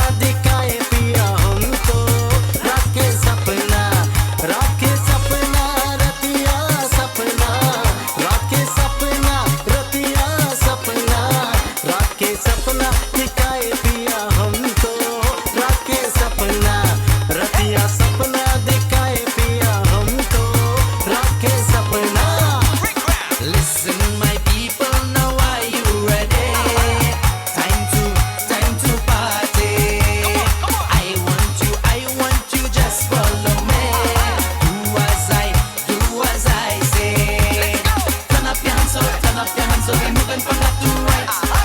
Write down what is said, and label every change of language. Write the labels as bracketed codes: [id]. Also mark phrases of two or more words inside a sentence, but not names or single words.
[bho] दिखाए पिया हमको, रात के सपना, रात के सपना, रतिया सपना, रात के सपना, रतिया सपना, रात के सपना दिखाए पिया हमको, रात के सपना, रतिया सपना दिखाए पिया हमको, रात के सपना. [en] Listen, my people, now are you ready? Time to party. I want you, just follow me. Do as I say. Turn up your hands up, we're moving from left to right.